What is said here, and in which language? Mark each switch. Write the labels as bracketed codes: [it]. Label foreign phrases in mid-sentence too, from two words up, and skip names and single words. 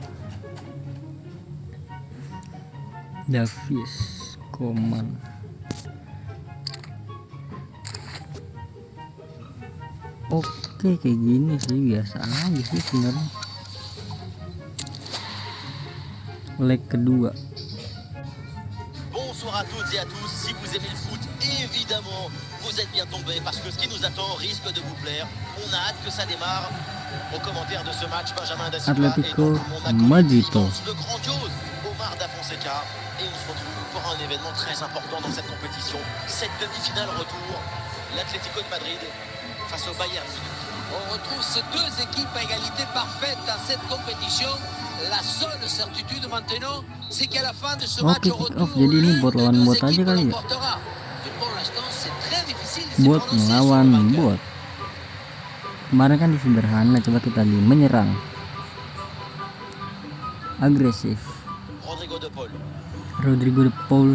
[id] Davis, Koman. Oke, kayak gini sih biasa aja sih sebenarnya. Leg kedua. [fr] Bonsoir à toutes et à tous, si vous aimez le foot, évidemment, vous êtes bien tombés parce que ce qui nous attend risque de vous plaire. On a hâte que ça démarre. Au commentaire de ce match, Benjamin Da Silva et donc mon acolyte immense, le grandiose Omar Da Fonseca. Et on se retrouve pour un événement très important dans cette compétition. Cette demi-finale retour, l'Atlético de Madrid face au Bayern Munich. On retrouve ces deux équipes à égalité parfaite dans cette compétition. La seule certitude maintenant, c'est qu'à la fin de ce match au retour, [id] jadi ini buat lawan bot aja kali ya. Bot melawan bot. Kemarin kan sederhana, coba kita lihat menyerang. Agresif. Rodrigo de Paul.